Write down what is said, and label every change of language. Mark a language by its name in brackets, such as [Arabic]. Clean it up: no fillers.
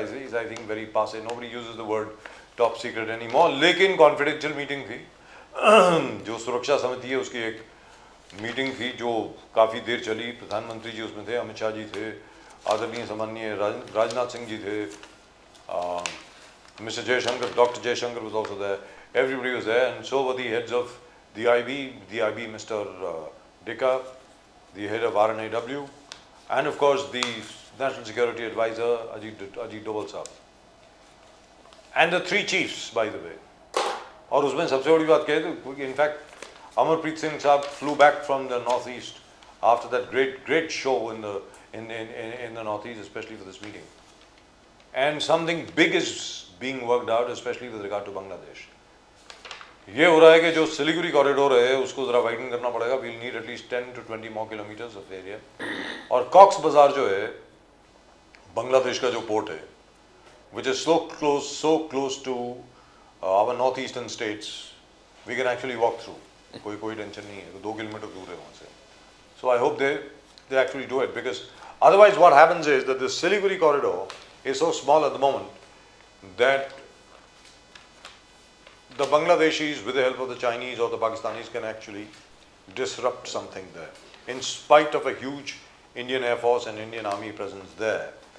[English] is I think very passé. Nobody uses the word top secret anymore. [Hindi] लेकिन [English] confidential meeting [Hindi] थी, जो सुरक्षा समिति है उसकी एक मीटिंग थी जो काफ़ी देर चली। प्रधानमंत्री जी उसमें थे, अमित शाह जी थे, आदरणीय सम्माननीय राजनाथ सिंह जी थे, Mr. [English] Jaishankar, Dr. Jaishankar was also there. Everybody was there, and so were the heads of the IB, Mr. Dika, the head of RNAW, and of course the National Security Advisor Ajit Doval Sahab, and the three chiefs, by the way. [Hindi] और उसमें सबसे बड़ी बात कहे तो [English] in fact Amarpreet Singh Sahab flew back from the northeast after that great show in the northeast, especially for this meeting. And something big is being worked out, especially with regard to Bangladesh. [Hindi] ये हो रहा है कि जो Siliguri corridor है उसको ज़रा widen करना पड़ेगा. [English] We'll need at least 10 to 20 more kilometers of area. [Hindi] और कॉक्स बाजार जो है बांग्लादेश का जो पोर्ट है, [English] which is so close to our northeastern states, we can actually walk through. [Hindi] कोई टेंशन नहीं है, 2 किलोमीटर दूर है वहाँ से. [English] So I hope they actually do it, because otherwise what happens is that the Siliguri corridor is so small at the moment that the Bangladeshis, with the help of the Chinese or the Pakistanis, can actually disrupt something there, in spite of a huge Indian Air Force and Indian Army presence there.